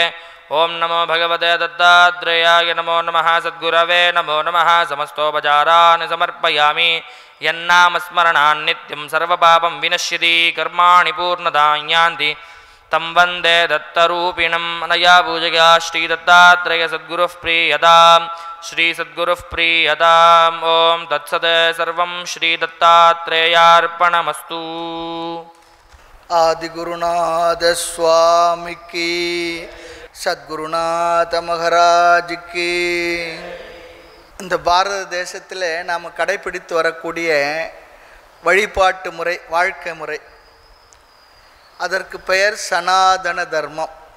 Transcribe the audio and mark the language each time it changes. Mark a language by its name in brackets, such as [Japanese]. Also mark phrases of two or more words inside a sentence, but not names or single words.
[Sanskrit] ओं नमो भगवते दत्तात्रेयाय नमो नमः सद्गुरवे नमो नमः समस्तोपचारान् समर्पयामि यन्नामस्मरणान् नित्यं सर्वपापं विनश्यति कर्माणि पूर्णतां यान्ति तं वन्दे दत्तरूपिणम् अनया पूजया श्रीदत्तात्रेय सद्गुरुः प्रीयताम् श्रीसद्गुरुः प्रीयताम् ॐ तत्सत् सर्वं श्रीदत्तात्रेयार्पणमस्तु [Hindi] आदिगुरुनाथ स्वामी की [Tamil] சத்குருநாத மகாராஜுக்கு. இந்த பாரத தேசத்தில் நாம் கடைப்பிடித்து வரக்கூடிய வழிபாட்டு முறை, வாழ்க்கை முறை, அதற்கு பெயர் சனாதன தர்மம்.